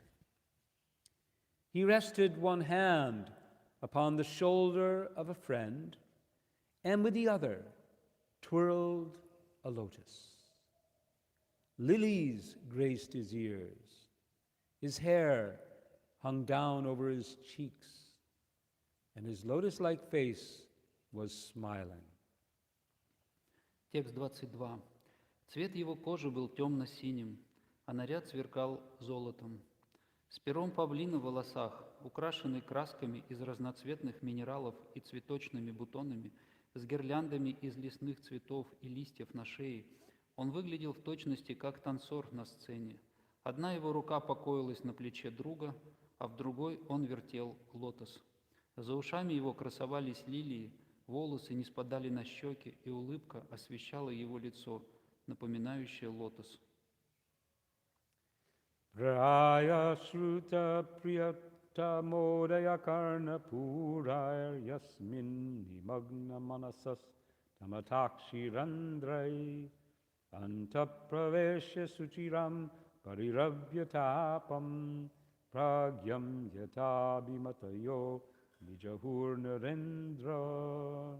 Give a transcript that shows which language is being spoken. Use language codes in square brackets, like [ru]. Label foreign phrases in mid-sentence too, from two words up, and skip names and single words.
[en] He rested one hand upon the shoulder of a friend, and with the other twirled a lotus. Lilies graced his ears. His hair hung down over his cheeks, and his lotus-like face was smiling. [ru] Текст 22. Цвет его кожи был темно-синим, а наряд сверкал золотом. С пером павлина в волосах, украшенный красками из разноцветных минералов и цветочными бутонами, с гирляндами из лесных цветов и листьев на шее, он выглядел в точности как танцор на сцене. Одна его рука покоилась на плече друга, а в другой он вертел лотос. За ушами его красовались лилии, волосы не спадали на щеки, и улыбка освещала его лицо, напоминающее лотос. [sa] प्राय श्रुत प्रियत मोदय कर्ण पूरयर् यस्मिन् निमग्न मनसस् तमतक्षि रन्ध्रै अन्तप्रवेश सुचिरं परिरभ्यतापं प्रज्ञं यताभिमतयो विजहुर् नरेन्द्र.